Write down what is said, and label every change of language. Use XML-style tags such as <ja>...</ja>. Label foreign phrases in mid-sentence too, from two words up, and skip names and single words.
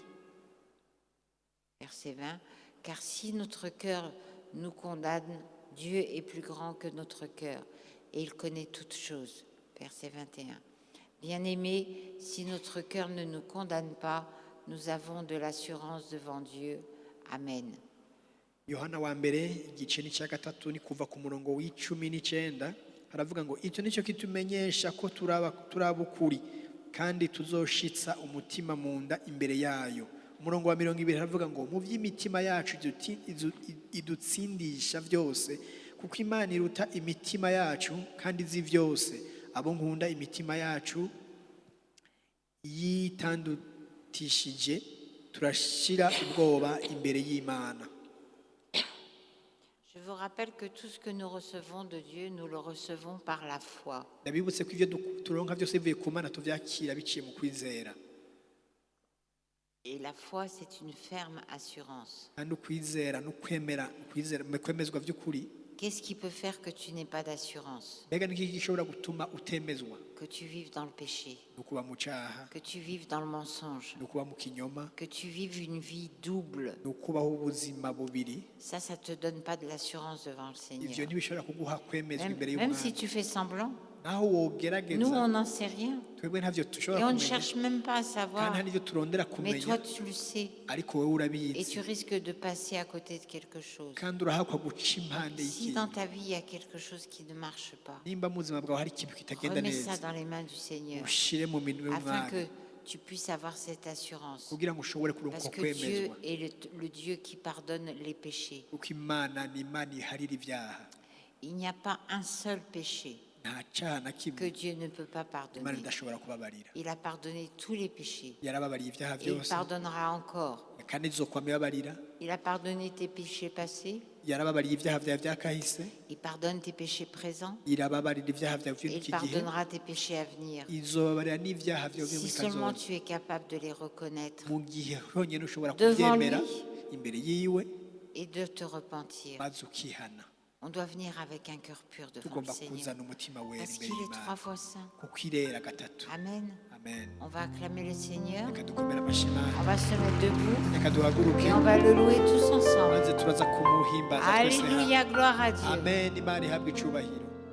<fr>Verset 20, car si notre cœur nous condamne, Dieu est plus grand que notre cœur et il connaît toutes choses. Verset 21, bien-aimés, si notre cœur ne nous condamne pas, nous avons de l'assurance devant Dieu. Amen.</fr> <rn>Yohana wa mbere igice ni cya gatatu ni kuva ku murongo w'19 haravuga ngo icyo nicyo kitumenyesha ko turaba ukuri kandi tuzoshitsa umutima mu nda imbere yayo. Umurongo wa 20 haravuga ngo mu by'imitima yacu idutsindisha byose kuko Imana iruta imitima yacu kandi izi byose. Abo nkunda imitima yacu yitandutishije turashira ubwoba imbere y'Imana.</rn> <fr>Je vous rappelle que tout ce que nous recevons de Dieu, nous le recevons par la foi.</fr> <rn>Ndabibutse ko ivyo turonka byose bivuye ku Mana tuvyakira biciye mu kwizera.</rn> <fr>Et la foi, c'est une ferme assurance. Qu'est-ce qui peut faire que tu n'aies pas d'assurance? Que tu vives dans le péché, que tu vives dans le mensonge, que tu vives une vie double. Ça te donne pas de l'assurance devant le Seigneur. Même si tu fais semblant.</fr> <rn>naho wogerageza</rn> <fr>Nous, on n'en sait rien.</fr> <rn>twebwe ntavyo</rn> <fr>Et</fr> <rn>dushobora</rn> <fr>on ne</fr> <rn>kumenya</rn> <fr>cherche même pas à</fr> <rn>kandi</rn> <fr>savoir.</fr> <rn>nta n'ivyo turondera</rn> <fr>Mais</fr> <rn>kumenya</rn> <fr>toi, tu le sais.</fr> <rn>ariko wowe</rn> <fr>Et</fr> <rn>urabizi</rn> <fr>tu risques de passer à côté de quelque chose.</fr> <rn>kandi urahakwa guca impande</rn> <fr>Si</fr> <rn>y'ikintu</rn> <fr>dans ta vie, il y a quelque chose qui ne marche pas,</fr> <rn>nimba mu buzima bwawe hari ikintu kitagenda</rn> <fr>remets ça</fr> <rn>neza</rn> <fr>dans les mains du Seigneur</fr> <rn>ushire mu minwe</rn> <fr>afin</fr> <rn>y'umwami</rn> <fr>que tu puisses avoir cette assurance.</fr> <rn>kugira ngo ushobore kuronka</rn> <fr>Parce</fr> <rn>uko</rn> <fr>que Dieu</fr> <rn>kwemezwa</rn> <fr>est le Dieu qui pardonne les péchés.</fr> <rn>kuko imana ni imana iharira ibyaha</rn> <fr>Il n'y a pas un seul péché</fr> <rn>nta cyaha na</rn> <fr>que</fr> <rn>kimwe</rn> <fr>Dieu ne peut pas</fr> <rn>imana</rn> <fr>pardonner.</fr> <rn>idashobora kubabarira</rn> <fr>Il a pardonné tous les péchés.</fr> <rn>yarababariye ibyaha</rn> <fr>Et il</fr> <rn>byose</rn> <fr>pardonnera encore.</fr> <rn>kandi izokwama ibabarira</rn> <fr>Il a pardonné tes péchés passés.</fr> <rn>yarababariye ibyaha byawe byakahise</rn> <fr>Il pardonne tes péchés présents.</fr> <rn>irababarira ibyaha byawe</rn> <fr>Et il</fr> <rn>by'iki gihe</rn> <fr>pardonnera tes péchés à venir.</fr> <rn>izobabarira n'ibyaha byawe byo</rn> <fr>Si</fr> <rn>muri</rn> <fr>seulement</fr> <rn>kazoza</rn> <fr>tu es capable de les reconnaître</fr> <rn>mu gihe honyine ushobora</rn> <fr>Devant</fr> <rn>kubyemera</rn> <fr>lui.</fr> <rn>imbere yiwe</rn> <fr>et de te repentir.</fr> <rn>maze ukihana</rn> <fr>On doit venir avec un cœur pur devant le</fr> <rn>tugomba</rn> <fr>Seigneur.</fr> <rn>kuzana umutima wera</rn> <fr>Parce</fr> <rn>imbere</rn> <fr>qu'il est</fr> <rn>y'imana</rn> <fr>3 fois saint.</fr> <rn>kuko irera gatatu</rn> <fr>Amen.</fr> <rn>amen</rn> <fr>On va acclamer le Seigneur.</fr> <rn>reka dukomere amashyi imana</rn> <fr>On va se mettre debout</fr> <rn>reka duhaguruke</rn> <fr>et on va le louer tous ensemble.</fr> <rn>maze turaza kumuhimbaza twese hamwe</rn> <fr>Alléluia, gloire à Dieu.</fr> <rn>amen imana ihabwe icubahiro</rn>